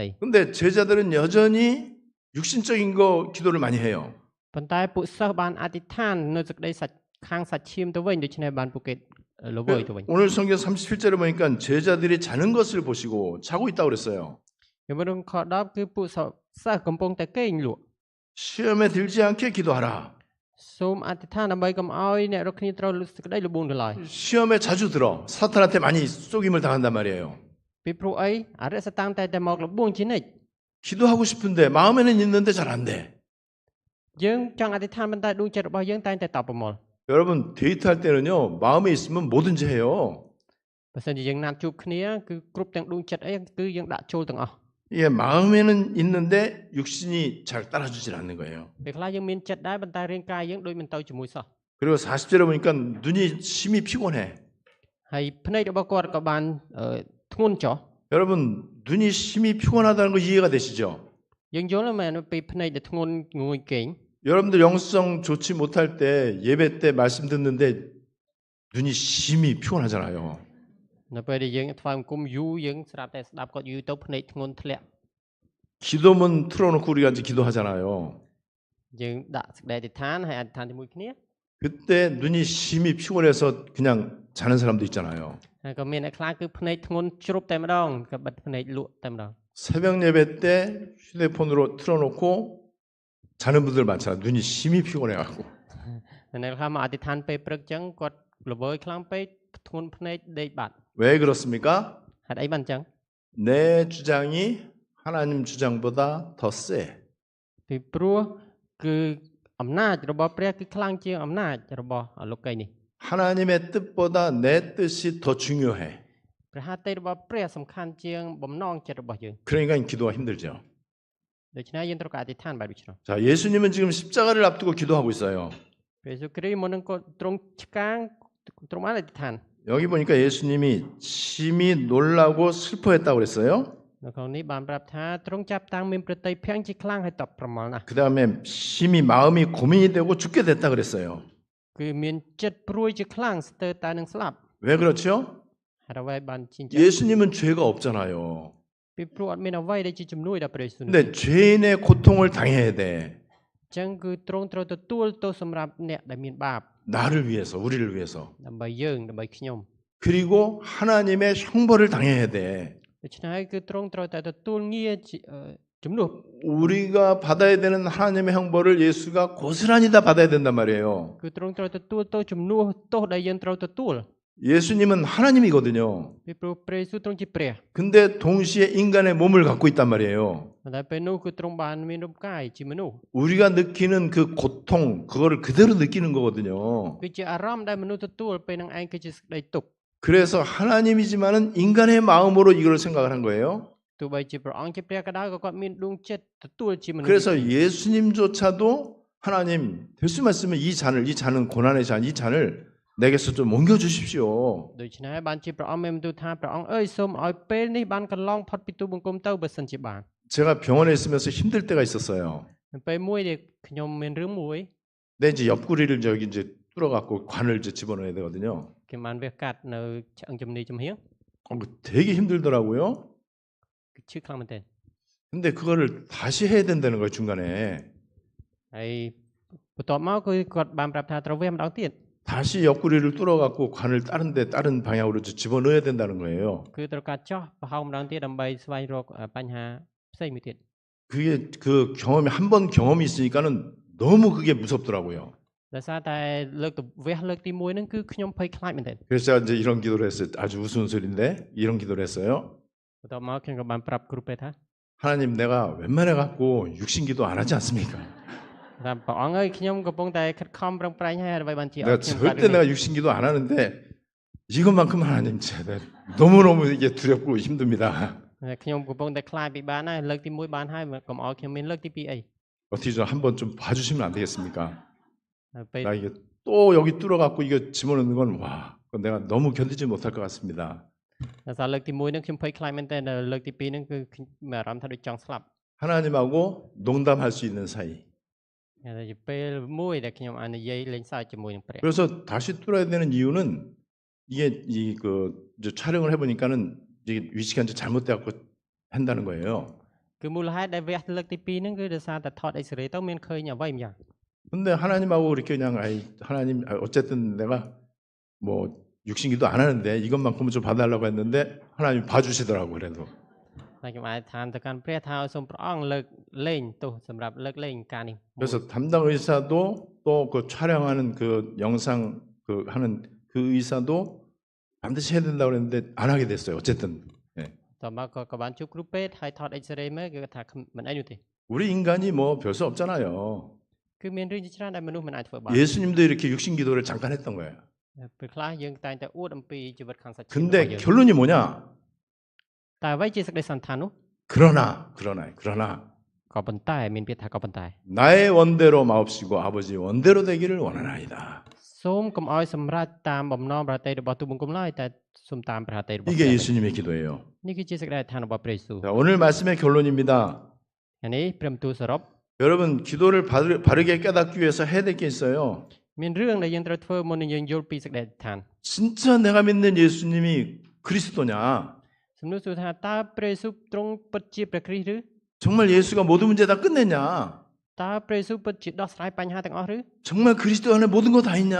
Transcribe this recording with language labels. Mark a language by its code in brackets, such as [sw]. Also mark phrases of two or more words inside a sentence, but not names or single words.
[ko] 근데 제자들은 여전히 육신적인 거 기도를 많이 해요. [km] ប៉ុន្តែពួកសិស្សបានអធិដ្ឋាននៅសេចក្តីសាច់ខាងសាច់ឈាមទៅវិញដូច្នេះបានពួកគេល្វើយទៅវិញ [ko] 오늘 성경 37절에 보니까 제자들이 자는 것을 보시고 자고 있다고 그랬어요. [km] ពីមុនខ10គឺពួកសិស្សកំពុងតែគេងលក់ [ko] 시험에 들지 않게 기도하라. [km] សូមអធិដ្ឋានដើម្បីកុំឲ្យអ្នករកគ្នាត្រូវសេចក្តីលបួងទៅឡើយ [ko] 시험에 자주 들어 사탄한테 많이 쏘김을 당한단 말이에요. [km] ពីព្រោះអីអរិយសតាំងតែមកលបួងជានិច្ច [ko] 기도하고 싶은데 마음에는 있는데 잘 안 돼. [km] យើងចង់អធិដ្ឋានប៉ុន្តែដួងចិត្តរបស់យើងតែងតែតបប្រមល់ [ko] 여러분 데이트할 때는요 마음에 있으면 뭐든지 해요. [km] បើសិនជាយើងណាត់ជួបគ្នាគឺគ្រប់ទាំងដួងចិត្តអីគឺយើងដាក់ចូលទាំងអស់ [ko] 예, 마음에는 있는데 육신이 잘 따라주질 않는 거예요. [km] ពេលខ្លះយើងមានចិត្តដែរប៉ុន្តែរាងកាយយើងដូចមិនទៅជាមួយសោះ [ko] 그리고 40절에 보니까 눈이 심히 피곤해. [km] ហើយភ្នែករបស់គាត់ក៏បានធ្ងន់ចុះ [ko] 여러분 눈이 심히 피곤하다는 거 이해가 되시죠? [km] យើងយល់មែនពីភ្នែកដែលធ្ងន់ងួយគេង [ko] 여러분들 영성 좋지 못할 때 예배 때 말씀 듣는데 눈이 심히 피곤하잖아요. [km] នៅពេលដែលយើងថ្វាយបង្គំយូរយើងស្រាប់តែស្ដាប់គាត់យូរទៅភ្នែកធ្ងន់ធ្លាក់ [ko] 기도문 틀어놓고 우리가 이제 기도하잖아요. [km] យើងដាក់សេចក្តីអធិដ្ឋានហើយអធិដ្ឋានជាមួយគ្នា [ko] 그때 눈이 심히 피곤해서 그냥 자는 사람도 있잖아요. [km] ហើយក៏មានអ្នកខ្លះគឺភ្នែកធ្ងន់ជ្រុបតែម្ដងក៏បិទភ្នែកលក់តែម្ដង [ko] 새벽 예배 때 휴대폰으로 틀어놓고 자는 분들 많잖아요. 눈이 심히 피곤해갖고. [km] អ្នកខ្លះមកអធិដ្ឋានពេលព្រឹកចឹងគាត់ល្វើយខ្លាំងពេកធ្ងន់ភ្នែកដេកបាត់ [ko] 왜 그렇습니까? [km] ហេតុអីបានចឹង [ko] 내 주장이 하나님 주장보다 더 세. [km] ពីព្រោះគឺអំណាចរបស់ព្រះគឺខ្លាំងជាងអំណាចរបស់លោកីនេះ [ko] 하나님의 뜻보다 내 뜻이 더 중요해. [km] ព្រះព្រះហត្ថីរបស់ព្រះសំខាន់ជាងបំណងចិត្តរបស់យើង [ko] 그러니까 기도가 힘들죠. [km] ដូច្នេះយើងត្រូវការអធិដ្ឋានបែបដូច្នោះ [ko] 자, 예수님은 지금 십자가를 앞두고 기도하고 있어요. [km] ព្រះយេស៊ូវគ្រីស្ទមុននឹងគាត់ទ្រង់ឆ្កាងទ្រង់បានអធិដ្ឋាន [ko] 여기 보니까 예수님이 심히 놀라고 슬퍼했다고 그랬어요. [km] នៅក្នុងនេះបានប្រាប់ថាទ្រង់ចាប់តាំងមានប្រតិភ័យជាខ្លាំងហើយតបប្រមល់ណាស់ [ko] 그다음에 심히 마음이 고민이 되고 죽게 됐다 그랬어요. [km] គឺមានចិត្តព្រួយជាខ្លាំងស្ទើរតែនឹងស្លាប់ [ko] 왜 그렇죠? [km] ហើយអ្វីបានជាអញ្ចឹង [ko] 예수님은 죄가 없잖아요. [km] ពីព្រោះអត់មានអ្វីដែលជាជំនួយដល់ព្រះយេស៊ូវនោះ [ko] 근데 죄인의 고통을 당해야 돼. [km] អញ្ចឹងគឺទ្រង់ត្រូវទទួលទោសសម្រាប់អ្នកដែលមានបាប [ko] 나를 위해서, 우리를 위해서. [km] ដើម្បីយើងដើម្បីខ្ញុំ [ko] 그리고 하나님의 형벌을 당해야 돼. [km] ដូច្នេះហើយគឺទ្រង់ត្រូវតែទទួលងារជំនួស [ko] 우리가 받아야 되는 하나님의 형벌을 예수가 고스란히 다 받아야 된단 말이에요. [km] គឺទ្រង់ត្រូវទទួលទោសជំនួសទោសដែលយើងត្រូវទទួល [ko] 예수님은 하나님이거든요. [km] ពីព្រោះព្រះយេស៊ូវទ្រង់ជាព្រះ [ko] 근데 동시에 인간의 몸을 갖고 있단 말이에요. [km] តែពេលនោះគឺទ្រង់បានមានរូបកាយជាមនុស្ស [ko] 우리가 느끼는 그 고통, 그거를 그대로 느끼는 거거든요. [km] គឺជាអារម្មណ៍ដែលមនុស្សទទួលពេលនឹងឯងគឺជាសេចក្តីទុក្ខ [ko] 그래서 하나님이지만은 인간의 마음으로 이걸 생각을 한 거예요. [km] ទោះបីជាព្រះអង្គជាព្រះក៏ដោយក៏គាត់មានដួងចិត្តទទួលជាមនុស្ស [ko] 그래서 예수님조차도 하나님 될 수만 있으면 이 잔은 고난의 잔, 이 잔을 내게서 좀 옮겨 주십시오. [km] ដូច្នេះបានជាព្រះអង្គមានបន្ទូលថាព្រះអង្គអើយសូមឲ្យពេលនេះបានកន្លងផុតពីទូបង្គំទៅបើសិនជាបាន [ko] 제가 병원에 있으면서 힘들 때가 있었어요. [km] ពេលមួយដែលខ្ញុំមានរឿងមួយ [ko] 근데 이제 옆구리를 저기 이제 뚫어갖고 관을 이제 집어넣어야 되거든요. [km] គេបានវះកាត់នៅឆ្អឹងជំនីចំហៀង [ko] 그거 되게 힘들더라고요. [km] គឺឈឺខ្លាំងមែនទែន [ko] 근데 그거를 다시 해야 된다는 거예요, 중간에. [km] ហើយបន្ទាប់មកគឺគាត់បានប្រាប់ថាត្រូវវះម្ដងទៀត [ko] 다시 옆구리를 뚫어갖고 관을 다른 방향으로 집어넣어야 된다는 거예요. [km] គឺត្រូវការចោះប្រហោងម្ដងទៀតដើម្បីស្វែងរកបញ្ហាផ្សេងមួយទៀត [ko] 그게 그 경험이 한 번 경험이 있으니까는 너무 그게 무섭더라고요. [km] ដោយសារតែលើកទៅវះលើកទី1ហ្នឹងគឺខ្ញុំភ័យខ្លាចមែនទែន [ko] 그래서 제가 이제 이런 기도를 했어요. 아주 우스운 소리인데 이런 기도를 했어요. [km] បន្ទាប់មកខ្ញុំក៏បានប្រាប់គ្រូពេទ្យថា [ko] 하나님 내가 웬만해 갖고 육신 기도 안 하지 않습니까? [km] ថាព្រះអង្គអើយខ្ញុំកំពុងតែខិតខំប្រឹងប្រែងហើយដើម្បីបានជាអ [ko] 내가 [km] ត់ខ្ញុំកើត [ko] 절대 내가 육신 기도 안 하는데 이것만큼은 하나님 제가 너무너무 이게 두렵고 힘듭니다. [km] ខ្ញុំកំពុងតែខ្លាចពីបានហើយលើកទី1បានហើយកុំឲ្យខ្ញុំមានលើកទី2អី [ko] 어떻게 좀 한번 좀 봐주시면 안 되겠습니까? [km] ហើយពេល [ko] 나 이게 또 여기 뚫어갖고 이거 집어넣는 건 와, 그건 내가 너무 견디지 못할 것 같습니다. [km] ដោយសារលើកទី1ហ្នឹងខ្ញុំភ័យខ្លាចមែនទែនលើកទី2ហ្នឹងគឺខ្ញុំមានអារម្មណ៍ថាដូចចង់ស្លាប់ [ko] 하나님하고 농담할 수 있는 사이. [km] តែជាពេលមួយដែលខ្ញុំអាចនិយាយលេងសើចជាមួយនឹងព្រះ [ko] 그래서 다시 뚫어야 되는 이유는 이게 그 촬영을 해보니까는 이게 위치가 이제 잘못돼갖고 한다는 거예요. [km] គឺមូលហេតុដែលវះលើកទី2ហ្នឹងគឺដោយសារតែថតអេកសរេទៅមានឃើញអ្វីម្យ៉ាង [ko] 근데 하나님하고 이렇게 그냥 하나님 어쨌든 내가 뭐 육신기도 안 하는데 이것만큼은 좀 봐달라고 했는데 하나님 봐주시더라고 그래도. [km] តែខ្ញុំអាចថាទៅកាន់ព្រះថាឲ្យសូមព្រះអង្គលើកលែងទោសសម្រាប់លើកលែងការនេះ [ko] 그래서 담당 의사도 또 그 촬영하는 그 영상 그 하는 그 의사도 반드시 해야 된다고 그랬는데 안 하게 됐어요. 어쨌든. 네. [km] តោះមកក៏បានជួបគ្រូពេទ្យហើយថតអេកសរេមើលគឺថាមិនអីនោះទេ [ko] 우리 인간이 뭐 별 수 없잖아요. [km] គឺមានរឿងជាច្រើនដែលមនុស្សមិនអាចធ្វើបាន [ko] 예수님도 이렇게 육신기도를 잠깐 했던 거예요. [km] ពេលខ្លះយើងតែងតែអួតអំពីជីវិតខាងសាច់ជាតិរបស់ [ko] 근데 [km] យើង [ko] 결론이 뭐냐? [km] តែអ្វីជាសេចក្តីសន្តាននោះ [ko] 그러나 [km] ក៏ប៉ុន្តែមានពាក្យថាក៏ប៉ុន្តែ [ko] 나의 원대로 마옵시고 아버지 원대로 되기를 원하나이다. [km] សូមកុំឲ្យសម្រេចតាមបំណងប្រតិរបស់ទូបង្គំឡើយតែសូមតាមប្រតិរបស់ [ko] 이게 예수님의 기도예요. [km] នេះគឺជាសេចក្តីអធិដ្ឋានរបស់ព្រះយេស៊ូវ [ko] 자, 오늘 말씀의 결론입니다. [km] អានេះព្រមទូលសរុប [ko] 여러분 기도를 바르게 깨닫기 위해서 해야 될 게 있어요. [km] មានរឿងដែលយើងត្រូវធ្វើមុននឹងយើងយល់ពីសេចក្តីអធិដ្ឋាន [ko] 진짜 내가 믿는 예수님이 그리스도냐? [km] សំណួរសួរថាតើព្រះយេស៊ូវទ្រង់ពិតជាព្រះគ្រីស្ទឬ [ko] 정말 예수가 모든 문제 다 끝냈냐? [km] តើព្រះយេស៊ូវពិតជាដោះស្រាយបញ្ហាទាំងអស់ឬ [ko] 정말 그리스도 안에 모든 거 다 있냐?